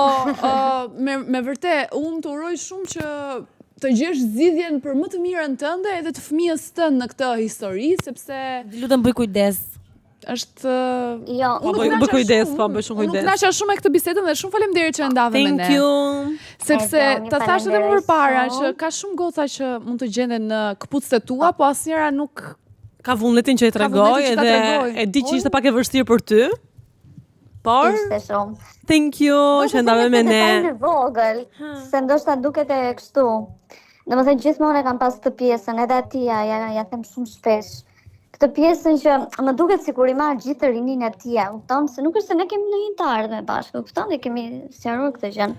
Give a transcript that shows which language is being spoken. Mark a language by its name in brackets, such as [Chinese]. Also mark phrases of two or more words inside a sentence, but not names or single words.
[Albanian] Po me vërtet unë të uroj shumë që të gjesh zgjidhjen për më të mirën tënde edhe të fëmijës tënd në këtë histori, sepse lutem bëj kujdes. Është Jo, Bëj kujdes, po, bëj shumë kujdes. Unë kënaqja shumë me këtë bisedën dhe shumë faleminderit që ndave me ne. [English] Thank you. [Albanian] Sepse Një ta thash edhe më faleminderit përpara shumë. që ka shumë goca që mund të gjenden në këpucët e tua, po asnjëra nuk Ka vullnetin që e tregoj vullnetin që ta edhe tregoj. e di që ishte pak e vështirë për ty. Por ishte shumë. [English] thank you [Albanian] që ndave me ne. Në vogël, se ndoshta duket e kështu. Domethënë gjithmonë e kam pas këtë pjesën, edhe atia ja them shumë shpesh. Këtë pjesën që më duket sikur i marr gjithë rinin e tia, kupton? Se nuk është se ne kemi ndonjë të ardhmë bashkë, kupton? Ne kemi sqaruar këtë gjë.